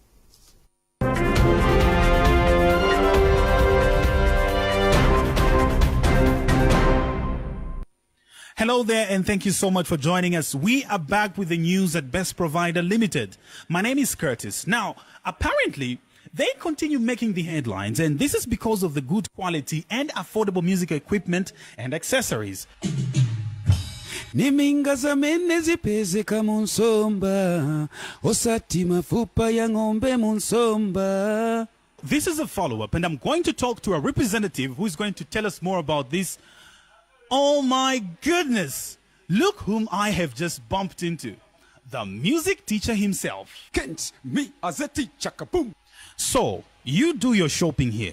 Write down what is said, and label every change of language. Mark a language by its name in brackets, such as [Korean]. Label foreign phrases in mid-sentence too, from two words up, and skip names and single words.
[English] Hello there, and thank you so much for joining us. We are back with the news at Best Provider Limited. My name is Curtis. Now, apparently, they continue making the headlines, and this is because of the good quality and affordable music equipment and accessories. [Nyanja] Niminga zamene zipezeka munsomba osati mafupa ya ng'ombe munsomba. [English] This is a follow-up, and I'm going to talk to a representative who is going to tell us more about this. Oh my goodness! Look whom I have just bumped into. The music teacher himself. Kent, me as a teacher, kaboom. So, you do your shopping here?